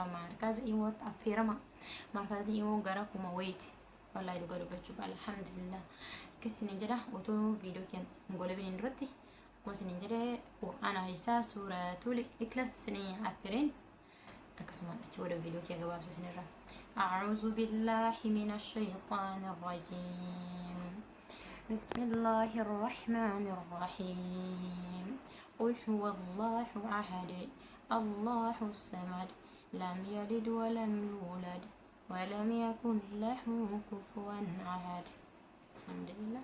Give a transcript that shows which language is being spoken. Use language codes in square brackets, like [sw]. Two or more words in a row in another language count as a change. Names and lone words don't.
[om] markaza immoo affeerama markazni immoo gara kuma wayti wallahi dhugaa dubbachuuf alhamdulillah akkasiin jedha otoo viidiyoo keen ngolabiniin duratti akkuma isin jedhe qur'aana keessaa suuratul iklaas isin affeereen akkasuma achi wada viidiyoo kee gabaabsa isinirra [ar] أعوذ بالله من الشيطان الرجيم بسم الله الرحمن الرحيم قل هو الله أحد الله الصمد لم يلد ولم يولد ولم يكن له كفوا أحد الحمد لله